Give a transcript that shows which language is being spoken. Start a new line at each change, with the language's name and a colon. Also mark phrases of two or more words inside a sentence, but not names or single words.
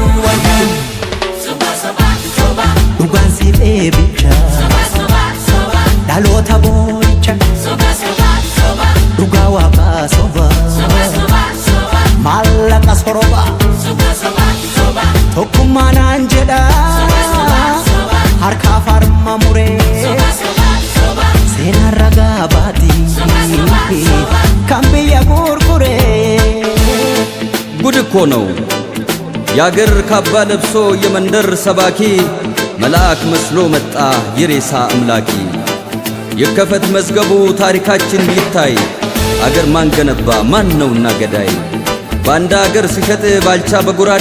Oromo: dhugaan siif eebicha dhaloota boo'icha dhugaa waaqaa soba maallaqa soroba tokkummaa naan jedha harkaa farma muree seenaan ragaa baatii kan biyya gurguree
Amharic: ጉድ እኮ ነው ያገር ካባ ለብሶ የመንደር ሰባኪ መልአክ መስሎ መጣ የሬሳ አምላኪ የከፈት መዝገቡ ታሪካችን ይታይ አገር ማን ገነባ ማን ነውና ገዳይ ባንዳ አገር ሲሸጥ ባልቻ በጉራዴ